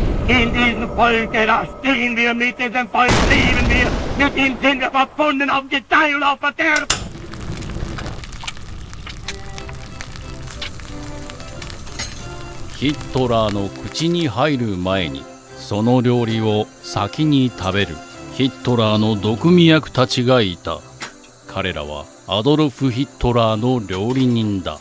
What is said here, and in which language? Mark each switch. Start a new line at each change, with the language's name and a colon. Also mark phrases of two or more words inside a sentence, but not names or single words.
German: In diesem Volke, da stehen wir mit diesem Volk, leben wir, mit ihm sind wir verbunden auf Gedeih und auf Verderb.
Japanese: ヒットラーの口に入る前にその料理を先に食べるヒットラーの毒味役たちがいた。彼らはアドルフ・ヒットラーの料理人だ。